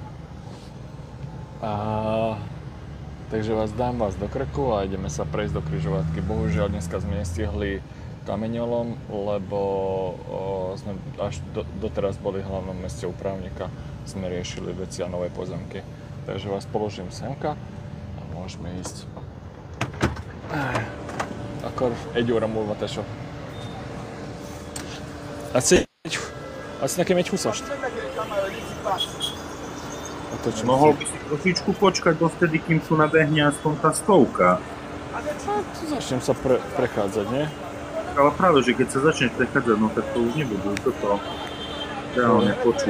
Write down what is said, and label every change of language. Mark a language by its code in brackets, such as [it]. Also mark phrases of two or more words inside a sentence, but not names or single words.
[sk] Takže dám vás do krku a ideme sa prejsť do križovatky. Bohužiaľ dneska sme nestihli kameňolom, lebo sme až doteraz boli v hlavnom meste u právnika. Sme riešili veci a nové pozemky. Takže vás položím semka a môžeme ísť. [hu] Akkor egy óra múlva, tesó. Adsz nekem egy 20-ast? [sk] Mohol by si trošičku počkať dovtedy, kým tu nabehne aspoň tá stovka. Začnem sa prechádzať, nie? Ale práve, že keď sa začneš prechádzať, no tak to už nebudú toto reálne počuť.